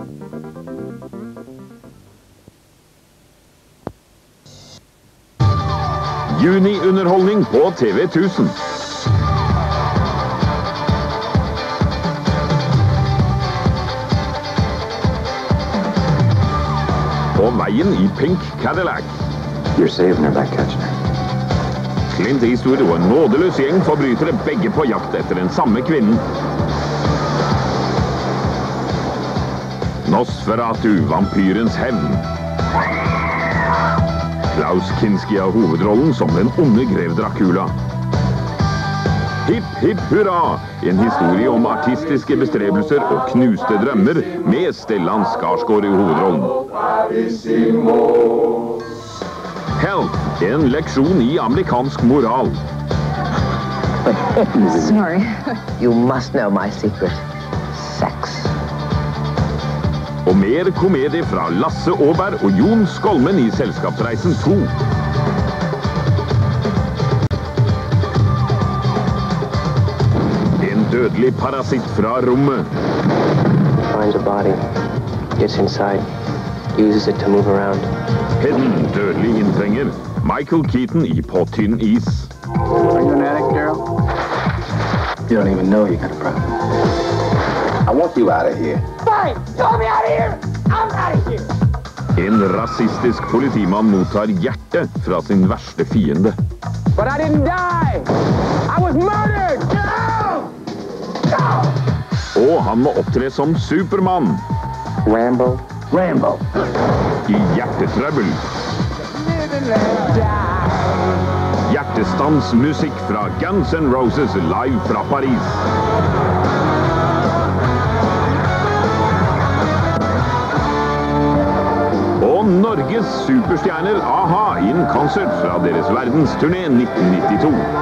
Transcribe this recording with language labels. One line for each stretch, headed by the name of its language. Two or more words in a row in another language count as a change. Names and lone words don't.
Norwegian: Juni-underholdning på TV 1000. På veien i Pink Cadillac.
English: You're saving her by catching her.
Norwegian: Clint Eastwood og en nådeløs gjeng forbrytere begge på jakt etter den samme kvinnen. Nosferatu, vampyrens hevn. Klaus Kinski har hovedrollen som den onde grev Dracula. Hipp, hipp, hurra! En historie om artistiske bestrebelser og knuste drømmer med Stellan Skarsgård i hovedrollen. Health, en leksjon i amerikansk moral.
English: Sorry. You must know my secret. Sex.
Norwegian: Og mer komedie fra Lasse Åberg og Jon Skolmen i Selskapsreisen 2. En dødelig parasitt fra rommet.
English: Finds a body, gets inside, uses it to move around.
Norwegian: Hedden, dødelig inntrenger. Michael Keaton i På tynn is.
English: Are you an addict, Daryl? You don't even know you got a problem. I want you out of here. Fine! You want me out of here? I'm out of here!
Norwegian: En rasistisk politimann mottar hjertet fra sin verste fiende.
English: But I didn't die! I was murdered! No! No!
Norwegian: Og han må opptre som Superman. Rambo? Rambo. I hjertetrøbbel. Hjertestansmusikk fra Guns N' Roses live fra Paris. Og Norges superstjerner AHA i en konsert fra deres verdensturné 1992.